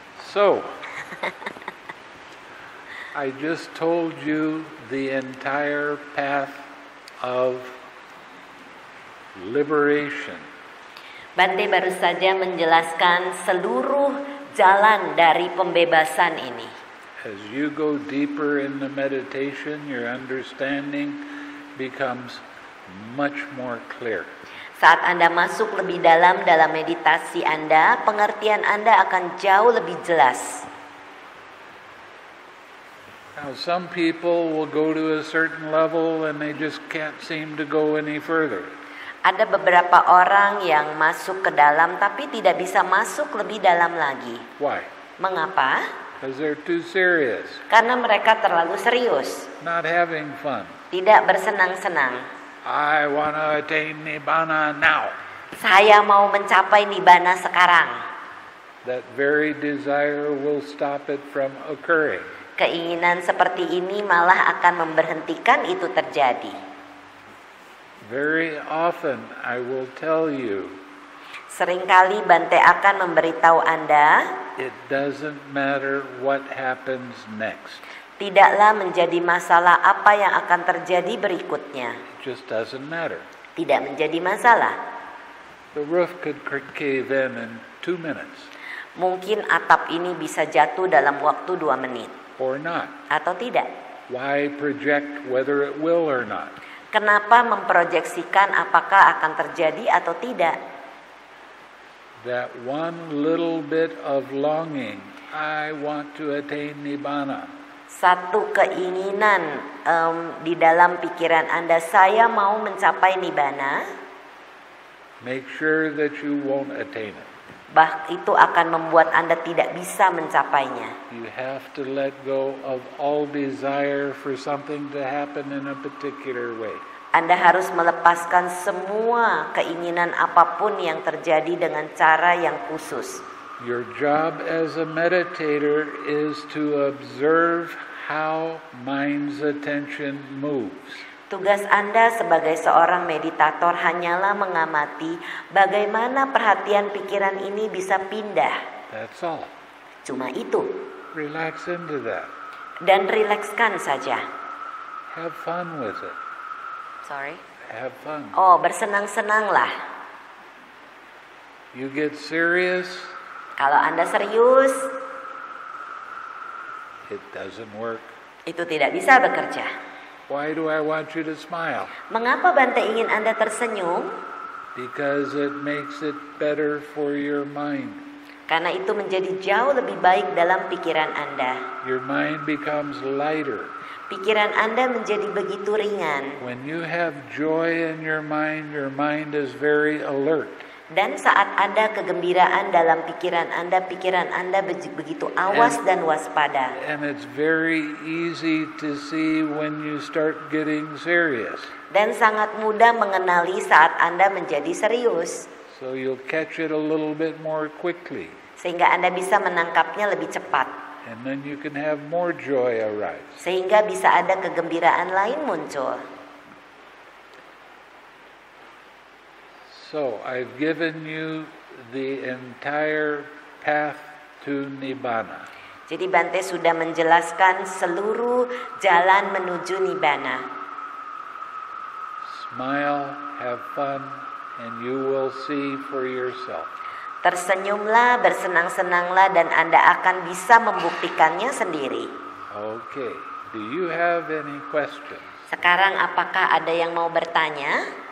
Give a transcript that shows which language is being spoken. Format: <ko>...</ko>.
<en>So, I just told you the entire path of liberation.</en> <id>Bante baru saja menjelaskan seluruh jalan dari pembebasan ini.</id> <en>As you go deeper in the meditation, your understanding becomes much more clear.</en> <id>Saat Anda masuk lebih dalam meditasi Anda, pengertian Anda akan jauh lebih jelas.</id> <en>Now, some people will go to a certain level and they just can't seem to go any further.</en> <id>Ada beberapa orang yang masuk ke dalam tapi tidak bisa masuk lebih dalam lagi.</id> <en>Why?</en> <id>Mengapa?</id> <en>Because they're too serious.</en> <id>Karena mereka terlalu serius,</id> <en>Not having fun.</en> <id>tidak bersenang-senang.</id> <en>I want to attain Nibbana now.</en> <id>Saya mau mencapai Nibbana sekarang.</id> <en>That very desire will stop it from occurring.</en> <id>Keinginan seperti ini malah akan memberhentikan itu terjadi.</id> <en>Very often I will tell you,</en> <id>Seringkali Bante akan memberitahu Anda,</id> <en>it doesn't matter what happens next.</en> <id>tidaklah menjadi masalah apa yang akan terjadi berikutnya.</id> <en>It just doesn't matter.</en> <id>Tidak menjadi masalah.</id> <en>The roof could cave in 2 minutes</en> <id>Mungkin atap ini bisa jatuh dalam waktu 2 menit.</id> <en>or not.</en> <id>Atau tidak.</id> <en>Why project whether it will or not?</en> <id>Kenapa memproyeksikan apakah akan terjadi atau tidak?</id> <en>That one little bit of longing, I want to attain Nibbana.</en> <id>Satu keinginan di dalam pikiran Anda, saya mau mencapai Nibbana,</id> <en>Make sure that you won't attain it.</en> <id>itu akan membuat Anda tidak bisa mencapainya.</id> <en>You have to let go of all desire for something to happen in a particular way.</en> <id>Anda harus melepaskan semua keinginan apapun yang terjadi dengan cara yang khusus.</id> <en>Your job as a meditator is to observe how mind's attention moves.</en> <id>Tugas Anda sebagai seorang meditator hanyalah mengamati bagaimana perhatian pikiran ini bisa pindah.</id> <en>That's all.</en> <id>Cuma itu.</id> <en>Relax into that.</en> <id>Dan rilekskan saja.</id> <en>Have fun with it. Sorry. Have fun.</en> <id>Oh, bersenang-senanglah.</id> <en>You get serious,</en> <id>Kalau Anda serius,</id> <en>it doesn't work.</en> <id>itu tidak bisa bekerja.</id> <en>Why do I want you to smile?</en> <id>Mengapa Bante ingin Anda tersenyum?</id> <en>Because it makes it better for your mind.</en> <id>Karena itu menjadi jauh lebih baik dalam pikiran Anda.</id> <en>Your mind becomes lighter.</en> <id>Pikiran Anda menjadi begitu ringan.</id> <en>When you have joy in your mind is very alert.</en> <id>Dan saat ada kegembiraan dalam pikiran Anda begitu awas dan waspada.</id> <en>And it's very easy to see when you start getting serious.</en> <id>Dan sangat mudah mengenali saat Anda menjadi serius.</id> <en>So you'll catch it a little bit more quickly.</en> <id>Sehingga Anda bisa menangkapnya lebih cepat.</id> <en>And then you can have more joy arise.</en> <id>Sehingga bisa ada kegembiraan lain muncul.</id> <en>So I've given you the entire path to Nibbana.</en> <id>Jadi Bante sudah menjelaskan seluruh jalan menuju Nibbana.</id> <en>Smile, have fun, and you will see for yourself.</en> <id>Tersenyumlah, bersenang-senanglah, dan Anda akan bisa membuktikannya sendiri.</id> <en>Okay. Do you have any questions?</en> <id>Sekarang apakah ada yang mau bertanya?</id>